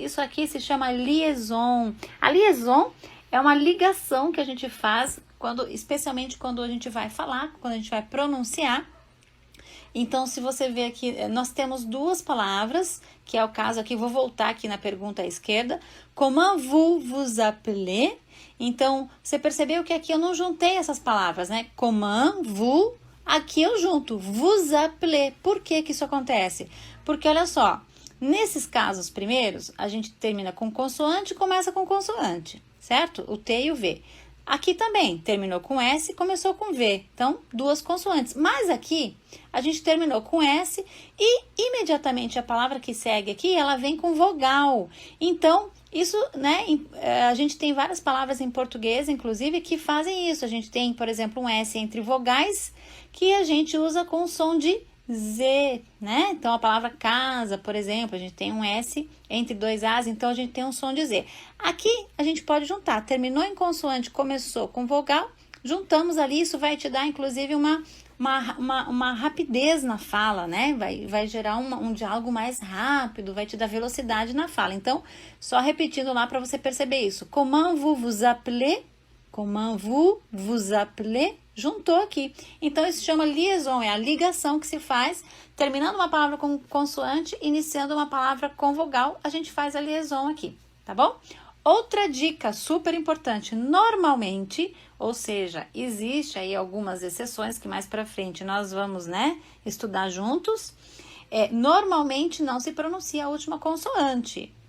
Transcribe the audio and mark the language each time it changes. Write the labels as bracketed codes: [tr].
[pt] Isso aqui se chama liaison. A liaison é uma ligação que a gente faz, especialmente quando a gente vai falar, quando a gente vai pronunciar. Então, se você ver aqui, nós temos duas palavras, que é o caso aqui, vou voltar aqui na pergunta à esquerda. [fr] Comment vous vous appelez? [pt] Então, você percebeu que aqui eu não juntei essas palavras, né? [fr] Comment vous, [pt] aqui eu junto, [fr] vous appelez. [pt] Por que isso acontece? Porque, olha só, nesses casos primeiros, a gente termina com consoante e começa com consoante, certo? O T e o V. Aqui também, terminou com S e começou com V. Então, duas consoantes. Mas aqui, a gente terminou com S e imediatamente a palavra que segue aqui, ela vem com vogal. Então, isso, né, a gente tem várias palavras em português, inclusive, que fazem isso. A gente tem, por exemplo, um S entre vogais, que a gente usa com o som de Z, né? Então, a palavra casa, por exemplo, a gente tem um S entre dois As, então a gente tem um som de Z. Aqui, a gente pode juntar. Terminou em consoante, começou com vogal, juntamos ali, isso vai te dar, inclusive, uma rapidez na fala, né? Vai gerar um diálogo mais rápido, vai te dar velocidade na fala. Então, só repetindo lá para você perceber isso. [fr] Comment vous vous appelez? Comment vous vous appelez? [pt] Juntou aqui. Então, isso se chama liaison, é a ligação que se faz, terminando uma palavra com consoante, iniciando uma palavra com vogal, a gente faz a liaison aqui, tá bom? Outra dica super importante, normalmente, ou seja, existe aí algumas exceções que mais para frente nós vamos, né, estudar juntos, normalmente não se pronuncia a última consoante.